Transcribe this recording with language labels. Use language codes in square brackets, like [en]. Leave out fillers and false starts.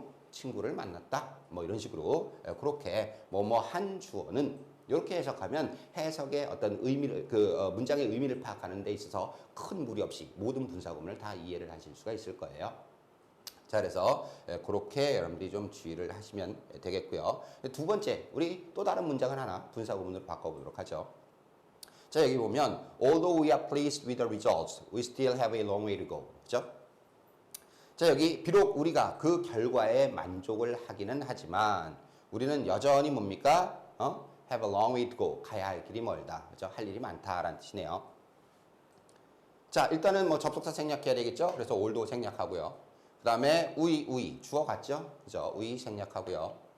[ko] 친구를 만났다. 뭐 이런 식으로 그렇게 뭐뭐 한 주어는 이렇게 해석하면 해석의 어떤 의미를 문장의 의미를 파악하는 데 있어서 큰 무리 없이 모든 분사구문을 다 이해를 하실 수가 있을 거예요. 자, 그래서 그렇게 여러분들이 좀 주의를 하시면 되겠고요. 두 번째, 우리 또 다른 문장을 하나 분사구문으로 바꿔보도록 하죠. 자, 여기 보면 [en] although we are pleased with the results, we still have a long way to go. [ko] 그죠? 자, 여기 비록 우리가 그 결과에 만족을 하기는 하지만 우리는 여전히 뭡니까? [en] have a long way to go. [ko] 가야 할 길이 멀다. 그죠? 할 일이 많다라는 뜻이네요. 자, 일단은 뭐 접속사 생략해야 되겠죠? 그래서 although 생략하고요. 그 다음에 we 주어 같죠? 그죠? we 생략하고요.